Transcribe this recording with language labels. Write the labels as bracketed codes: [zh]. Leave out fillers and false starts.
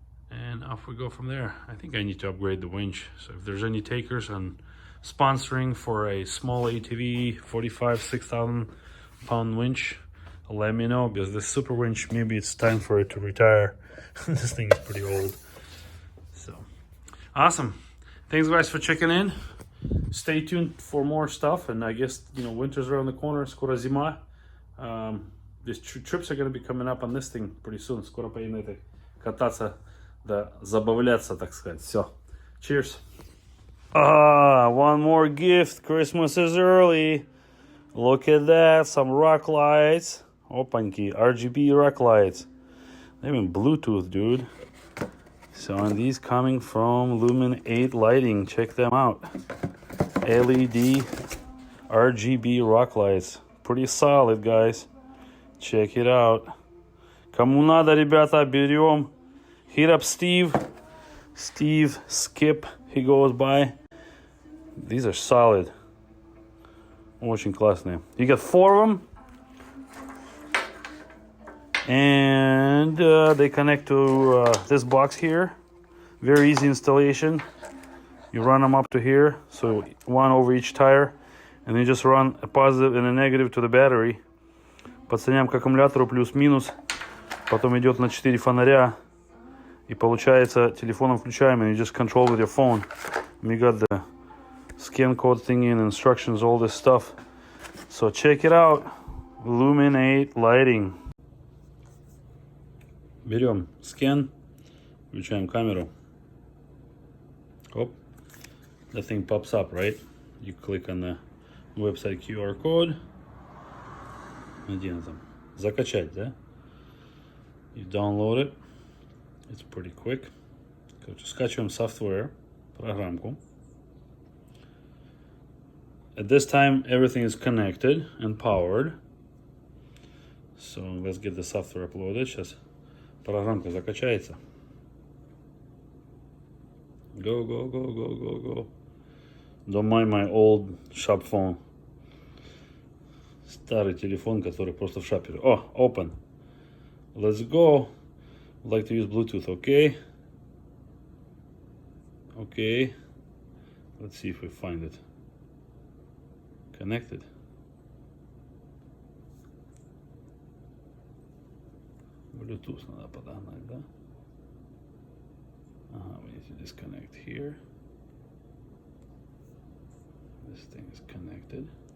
[en] And off we go from there. I think I need to upgrade the winch. So if there's any takers on sponsoring for a small ATV 6,000 pound winch, let me know, because this super winch, maybe it's time for it to retire. This thing is pretty old. So awesome. Thanks guys for checking in. Stay tuned for more stuff, and I guess winter's around the corner. [ru] Скоро зима. [en] These trips are going to be coming up on this thing pretty soon. [ru] Скоро поедем на этой кататься, да забавляться, так сказать. Все. [en] Cheers. One more gift. Christmas is early. Look at that. Some rock lights. [ru] Опаньки. [en] RGB rock lights. They're even Bluetooth, dude. So, and these coming from Lumen 8 Lighting. Check them out. LED RGB rock lights. Pretty solid, guys. Check it out. [ru] Кому надо, ребята, берем. [en] Hit up Steve. Skip, he goes by. These are solid. [ru] Очень классные. [en] You got 4 of them. And they connect to this box here. Very easy installation. You run them up to here. So one over each tire. And you just run a positive and a negative to the battery. [ru] Подсоединяем к аккумулятору плюс-минус. Потом идет на 4 фонаря. И получается, телефоном включаем, [en] and you just control with your phone. We got the scan code thing in, instructions, all this stuff. So check it out. Illuminate lighting. [ru] Берем scan, включаем камеру. Оп. [en] The thing pops up, right? You click on the website QR code. [ru] Один там. Закачать, да? [en] You download it. It's pretty quick. [ru] Короче, скачиваем software, программку. [en] At this time, everything is connected and powered. So let's get the software uploaded. [ru] Сейчас программка закачается. [en] Go, go, go, go, go, go. Don't mind my old shop phone. [ru] Старый телефон, который просто в шапе. [en] Oh, open. Let's go. I'd like to use Bluetooth, okay? Okay. Let's see if we find it. Connected. [ru] Bluetooth надо подогнать, да? [en] We need to disconnect here. This thing is connected.